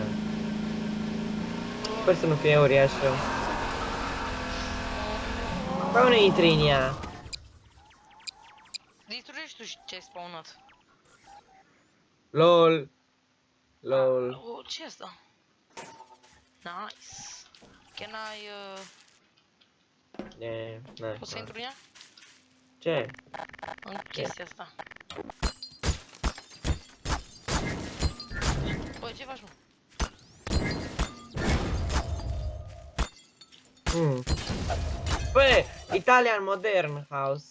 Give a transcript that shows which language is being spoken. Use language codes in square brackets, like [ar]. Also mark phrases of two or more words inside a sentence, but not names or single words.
[ro] Sper să nu fie uriașă. Ca unde intri în ea? Distrugești tu ce ai spawnat. LOL. LOL. Oh, ce e asta? [en] Nice. Can I, [ro] pot să intru în ea? Ce? În chestia asta. Băi, ce faci, mă? Bă, Italian Modern House.